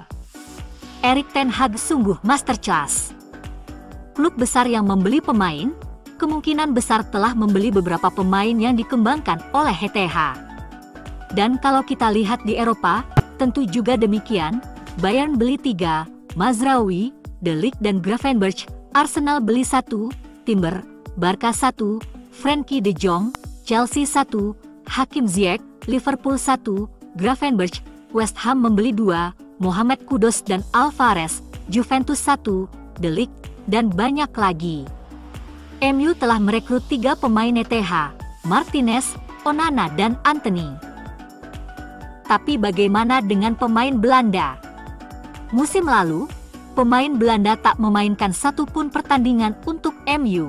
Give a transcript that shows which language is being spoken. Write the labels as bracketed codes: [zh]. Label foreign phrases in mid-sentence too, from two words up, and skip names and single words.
[id] Erik ten Hag sungguh masterclass. Klub besar yang membeli pemain, kemungkinan besar telah membeli beberapa pemain yang dikembangkan oleh ETH. Dan kalau kita lihat di Eropa, tentu juga demikian. Bayern beli 3, Mazraoui, De Ligt dan Gravenberch, Arsenal beli 1, Timber, Barca 1, Frenkie de Jong, Chelsea 1, Hakim Ziyech, Liverpool 1, Gravenberch, West Ham membeli 2, Mohamed Kudus dan Alvarez, Juventus 1, De Ligt, dan banyak lagi. MU telah merekrut 3 pemain ETH, Martinez, Onana dan Antony. Tapi bagaimana dengan pemain Belanda? Musim lalu, pemain Belanda tak memainkan satupun pertandingan untuk MU.